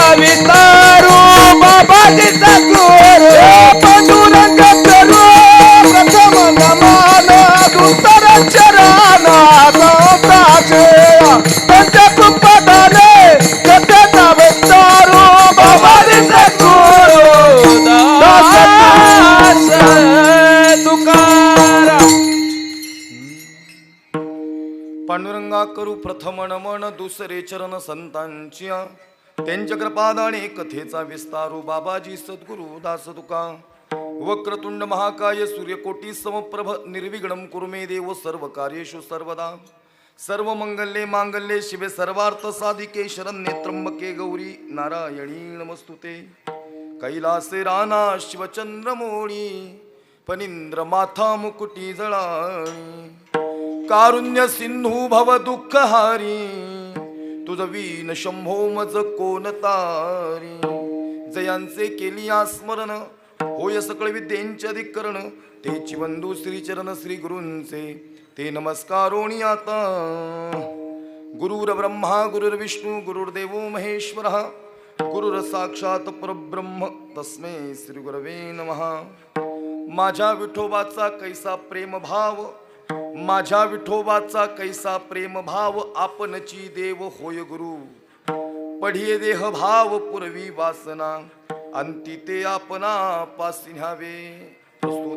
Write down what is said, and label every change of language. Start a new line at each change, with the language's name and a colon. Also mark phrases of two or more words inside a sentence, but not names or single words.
Marathi: विस्तारू बाबाजी सद्गुरु पांडुरंग करू प्रथम नमन दुसरे चरण संतांचिया त्यांच्या कृपादाने कथेचा विस्तारू बाबाजी सद्गुरु दास तुकाराम पांडुरंगा करू प्रथम नमन दुसरे चरण संतांचिया त्यांच्या कृपादाने कथेचा विस्तारू बाबाजी सद्गुरु दास तुका
Sanskrit: वक्रतुंड महाकाय सूर्यकोटी समप्रभ निर्विघ्नं कुरु मे देव सर्व कार्येषु सर्वदा सर्व मंगल्ये मांगल्ये शिवे सर्वार्थ साधिके शरण्ये त्र्यंबके गौरी नारायणी नमस्तुते
Marathi: कैलासे राना शिवचंद्रमोळी फणींद्र माथा मुकुटी जळाणी कारुण्य सिंधू भव दुःखहारी तुझ वीन शंभो मज कोण तारी जयांचे केलिया स्मरण होय सकळ विद्येंचे अधिकरण तेची बंधू श्रीचरण श्री गुरूंचे ते नमस्कारोणी आता
Sanskrit: गुरुर ब्रह्मा गुरुर्विष्णू गुरुर्देवो महेश्वरः गुरुर साक्षात परब्रह्म तस्मै श्री गुरवे नमः
Marathi: माझ्या विठोबाचा कैसा प्रेम भाव माझ्या विठोबाचा कैसा प्रेम भाव आपणची देव होय गुरु पढिये देह भाव पुरवी वासना अंती ते आपणा पासी न्यावे प्रस्तुत